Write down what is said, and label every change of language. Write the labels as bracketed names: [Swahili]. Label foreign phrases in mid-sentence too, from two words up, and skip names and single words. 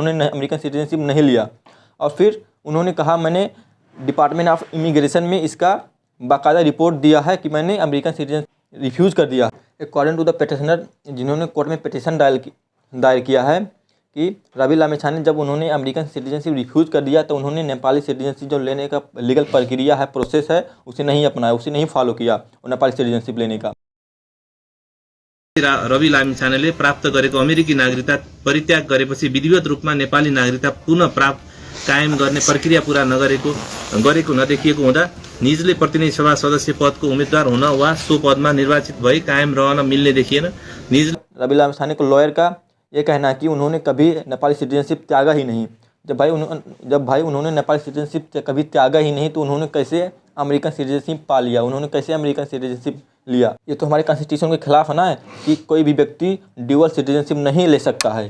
[Hindi] उन्होंने [English] American citizenship [Hindi] नहीं लिया और फिर उन्होंने कहा मैंने [English] Department of Immigration [Hindi] में इसका बाकायदा रिपोर्ट दिया है कि मैंने [English] American citizen [Hindi] रिफ्यूज़ कर दिया। [English] According to the petitioner [Hindi] जिन्होंने कोर्ट में पिटिशन दायर किया है कि रवि लामिछाने जब उन्होंने [English] American citizenship [Hindi] रिफ्यूज़ कर दिया तो उन्होंने [English] Nepali citizenship [Hindi] जो लेने का लीगल प्रक्रिया है, प्रोसेस है, उसे नहीं अपनाया, उसे नहीं फॉलो किया और [English] Nepali citizenship [Hindi] लेने का। [Nepali] रवि लामिछानेले प्राप्त गरेको अमेरिकी नागरिकता परित्याग गरेपछि विधिवत रूपमा नेपाली नागरिकता पुनः प्राप्त कायम गर्ने प्रक्रिया पूरा गरेको नदेखिएको हुँदा निजले प्रतिनिधि सभा सदस्य पदको उम्मेदवार हुन वा सो पदमा निर्वाचित भई कायम रहन मिल्ने देखिएन। [Hindi] रवि लामिछाने को लॉयर का ये कहना है कि उन्होंने कभी [English] Nepali citizenship [Hindi] त्यागा ही नहीं। जब भाई उन्होंने [English] Nepali citizenship [Hindi] कभी त्यागा ही नहीं तो उन्होंने कैसे [English] American citizenship [Hindi] पा लिया, उन्होंने कैसे [English] American citizenship [Hindi] लिया। ये तो हमारे कॉन्स्टिट्यूशन के खिलाफ है ना कि कोई भी व्यक्ति [English] dual citizenship [Hindi] नहीं ले सकता है।